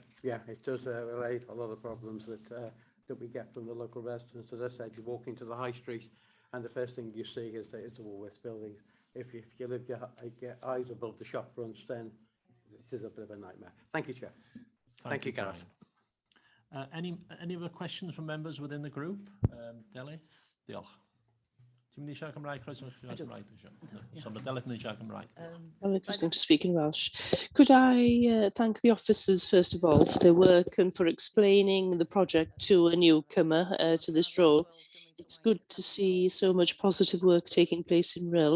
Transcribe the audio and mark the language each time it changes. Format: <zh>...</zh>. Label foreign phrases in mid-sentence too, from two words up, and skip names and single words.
<en>Yeah, it does relate a lot of problems that we get from the local residents. As I said, you walk into the high street and the first thing you see is the Woolworths buildings. If you live your eyes above the shop fronts, then this is a bit of a nightmare. Thank you, Chair. Thank you, Gareth. Any other questions from members within the group?</en> <cy>Delyth, diolch. Ti'n mynd i siarad Cymraeg?</cy> <en>I'm just going to speak in Welsh. Could I thank the officers, first of all, for their work and for explaining the project to a newcomer to this role. It's good to see so much positive work taking place in RHYL.</en>